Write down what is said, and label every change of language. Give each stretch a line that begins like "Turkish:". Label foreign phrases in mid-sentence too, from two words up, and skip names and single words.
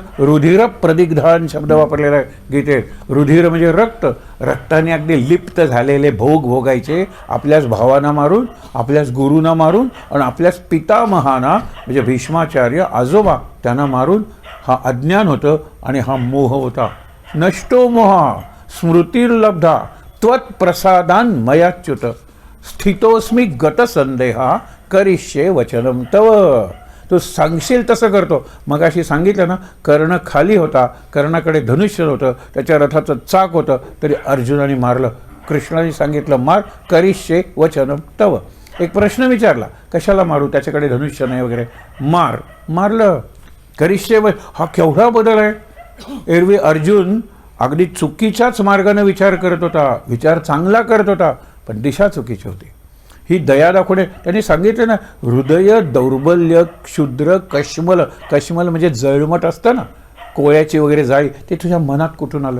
Sanskrit: रुधिर प्रदिग्धान
Marathi: शब्द वापरलेला आहे गीतेत. रुधिर म्हणजे रक्त, रक्ताने अगदी लिप्त झालेले भोग भोगायचे, आपल्याच भावांना मारून, आपल्याच गुरूंना मारून, आणि आपल्याच पितामहाना म्हणजे भीष्माचार्य आजोबा त्यांना मारून. हा अज्ञान होतं आणि हा मोह होता.
Sanskrit: नष्टो मोहा स्मृतिर्लब्धा त्वत्प्रसादान मयाच्युत स्थितोस्मी गतसंदेहा करिष्ये वचनम तव.
Marathi: तू सांगशील तसं करतो. मग अशी सांगितलं ना, कर्ण खाली होता, कर्णाकडे धनुष्य होतं, त्याच्या रथाचं चाक होतं, तरी अर्जुनाने मारलं. कृष्णाने सांगितलं मार,
Sanskrit: करिष्ये वचनम तव.
Marathi: एक प्रश्न विचारला, कशाला मारू, त्याच्याकडे धनुष्य नाही वगैरे, मारलं. करिष्ये हा केवढा बदल आहे. एरवी अर्जुन अगदी चुकीच्याच मार्गाने विचार करत होता, विचार चांगला करत होता, पण दिशा चुकीची होती. ही दया दाखवणे त्यांनी सांगितलं ना.
Sanskrit: हृदय दौर्बल्य क्षुद्र कश्मल,
Marathi: कश्मल म्हणजे जळमट असतं ना, कोळ्याची वगैरे जाळी, ते तुझ्या मनात कुठून आलं.